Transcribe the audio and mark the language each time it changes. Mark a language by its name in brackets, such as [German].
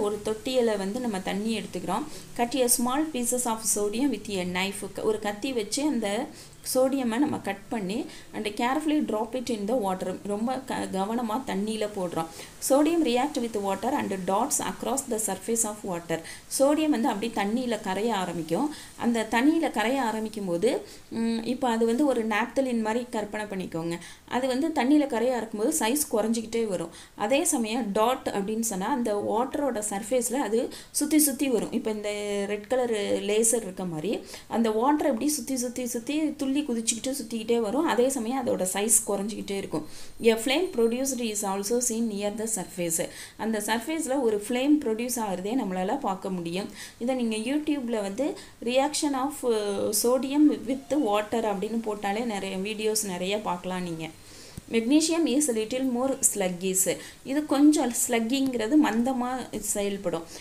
[Tamil] ஒரு தொட்டியில வந்து நம்ம தண்ணி எடுத்துக்கிறோம். [English] cut a small pieces of sodium with a knife. [Tamil] ஒரு கத்தி வச்சு அந்த சோடியமை நம்ம கட் பண்ணி [English] and carefully drop it in the water. [Tamil] ரொம்ப கவனமாக தண்ணியில் போடுறோம். [English] sodium react with water and dots across the surface of water. [Tamil] Sodium வந்து அப்படி தண்ணியில் கரைய ஆரம்பிக்கும். அந்த தண்ணியில் கரைய ஆரம்பிக்கும் போது இப்போ அது வந்து ஒரு நாப்தலின் மாதிரி கற்பனை பண்ணிக்கோங்க. அது வந்து தண்ணியில் கரைய ஆரம்பிக்கும்போது சைஸ் குறைஞ்சிக்கிட்டே வரும். அதே சமயம் டாட் அப்படின்னு சொன்னால் அந்த வாட்டரோட சர்ஃபேஸில் அது சுற்றி சுற்றி வரும். இப்போ இந்த ரெட் கலர் லேசர் இருக்க மாதிரி அந்த வாட்டரை எப்படி சுற்றி சுற்றி சுற்றி துள்ளி குதிச்சுக்கிட்டு சுற்றிக்கிட்டே வரும். அதே சமயம் அதோட சைஸ் குறைஞ்சிக்கிட்டே இருக்கும். [English] A flame produced is also seen near the surface. [Tamil] அந்த சர்ஃபேஸில் ஒரு ஃப்ளேம் ப்ரொடியூஸ் ஆகிறதே நம்மளால் பார்க்க முடியும். இதை நீங்கள் யூடியூப்பில் வந்து reaction of sodium with water அப்படின்னு போட்டாலே நிறைய வீடியோஸ் நிறைய பார்க்கலாம் நீங்கள். [English] Magnesium is little more sluggish. [Tamil] இது கொஞ்சம் ஸ்லக்கிங்கிறது மந்தமாக செயல்படும்.